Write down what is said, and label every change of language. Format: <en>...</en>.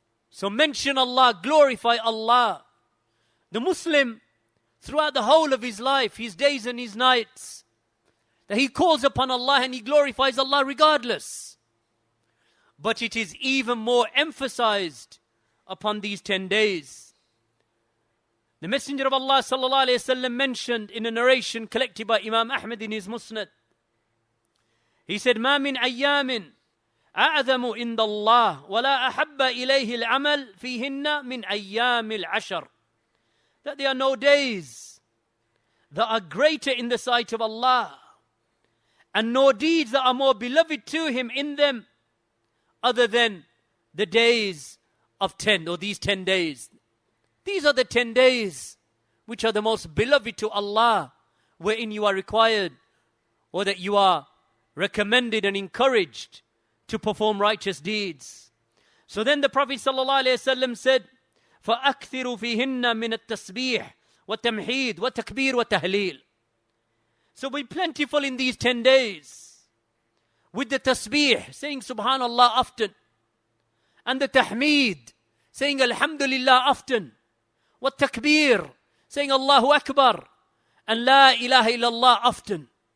<en>So mention Allah, glorify Allah. The Muslim, throughout the whole of his life, his days and his nights, that he calls upon Allah and he glorifies Allah regardless. But it is even more emphasized upon these 10 days. The Messenger of Allah sallallahu alayhi wa sallam mentioned in a narration collected by Imam Ahmad in his Musnad. He said,</en> <ar>مَا مِنْ أَيَّامٍ أَعْذَمُ إِنْدَ اللَّهِ وَلَا أَحَبَّ إِلَيْهِ الْعَمَلِ فِيهِنَّ مِنْ أَيَّامِ الْعَشَرِ.</ar> <en>That there are no days that are greater in the sight of Allah, and no deeds that are more beloved to Him in them, other than the days of 10, or these 10 days. These are the 10 days which are the most beloved to Allah, wherein you are required, or that you are recommended and encouraged to perform righteous deeds. So then the Prophet ﷺ said,</en> <ar>فَأَكْثِرُوا فِيهِنَّ مِنَ التَّسْبِيحِ وَالتَّمْحِيدِ وَالتَّكْبِيرِ وَالتَّهْلِيلِ.</ar> <en>So be plentiful in these 10 days with the tasbih, saying subhanallah often, and the tahmeed, saying alhamdulillah often, what takbir, saying Allahu Akbar, and la ilaha illallah often.</en>